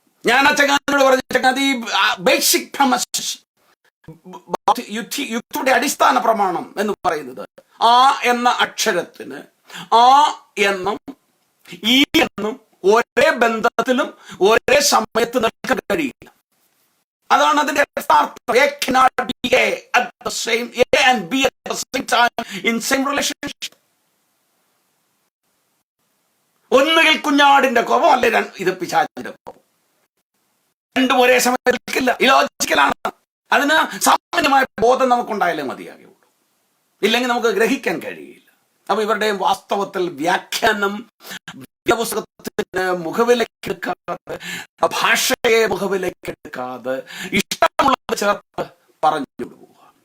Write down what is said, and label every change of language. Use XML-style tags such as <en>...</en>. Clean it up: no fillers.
<ml>ഞാൻ ആ ചങ്ങാതിനോട് പറഞ്ഞ, ചങ്ങാതി ബേസിക് പ്രമസിസ്, യുക്തിയുടെ അടിസ്ഥാന പ്രമാണം എന്ന് പറയുന്നത് ആ എന്ന അക്ഷരത്തിന് ആ എന്നും ഈ എന്നും ഒരേ ബന്ധത്തിലും ഒരേ സമയത്ത് നിൽക്കാൻ കഴിയില്ല. അതാണ് അതിന്റെ യഥാർത്ഥം.</ml> <en>A cannot be A at the same A and B at the same time in same relationship.</en> <ml>ഒന്നുകിൽ കുഞ്ഞാടിന്റെ കോപം, അല്ലെ ഇത് പിശാചിന്റെ കോപം. രണ്ടും ഒരേ സമയത്ത് നിൽക്കില്ല. ഇലോജിക്കലാണ്. അതിന് സാമാന്യമായ ബോധം നമുക്കുണ്ടായാലേ മതിയാകുള്ളൂ. ഇല്ലെങ്കിൽ നമുക്ക് ഗ്രഹിക്കാൻ കഴിയില്ല. അപ്പൊ ഇവരുടെയും വാസ്തവത്തിൽ വ്യാഖ്യാനം പുസ്തകത്തിന് മുഖവിലേക്കെടുക്കാതെ, ഭാഷയെ മുഖവിലേക്കെടുക്കാതെ ഇഷ്ടമുള്ളത് ചേർത്ത് പറഞ്ഞു പോവുക.</ml>